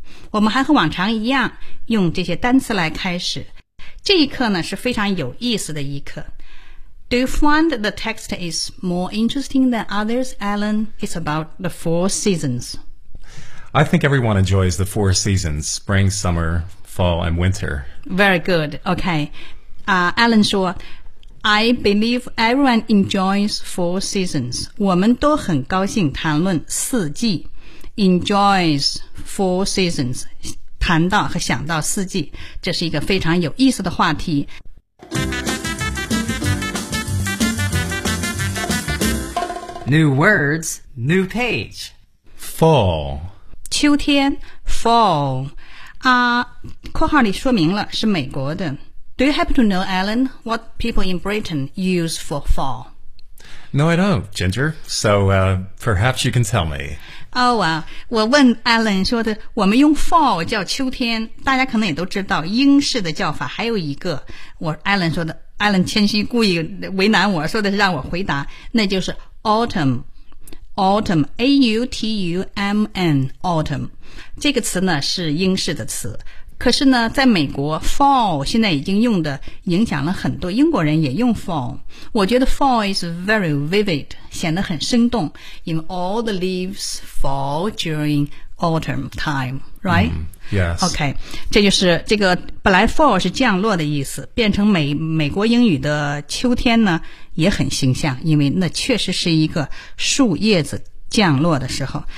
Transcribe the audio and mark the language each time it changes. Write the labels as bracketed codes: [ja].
[zh] 我们还和往常一样用这些单词来开始。这一课呢是非常有意思的一课。 [en] Do you find the text is more interesting than others, Alan? It's about the four seasons. I think everyone enjoys the four seasons, spring, summer, fall, and winter. Very good. Okay. Alan [zh] 说, [en] I believe everyone enjoys four seasons. [zh] 我们都很高兴谈论四季。 [en] Enjoys four seasons, [zh] 谈到和想到四季，这是一个非常有意思的话题。 [en] New words, new page. Fall. [zh] 秋天 fall. 啊，括号里说明了是美国的。 [en] Do you happen to know, Alan, what people in Britain use for fall? No, I don't, Ginger. So, perhaps you can tell me. Oh, well, [zh] 我问 Alan 说的，我们用 fall 叫秋天，大家可能也都知道英式的叫法。还有一个，我 Alan 说的， Alan 谦虚故意为难我，说的是让我回答，那就是 autumn, autumn, A-U-T-U-M-N, autumn。这个词呢是英式的词，可是呢，在美国 fall 现在已经用的影响了很多，英国人也用 fall。我觉得 [en] fall is very vivid, [zh] 显得很生动。 [en] In all the leaves fall during autumn time, right? Yes. Okay, [zh] 这就是这个本来 fall 是降落的意思，变成美国英语的秋天呢，也很形象，因为那确实是一个树叶子降落的时候。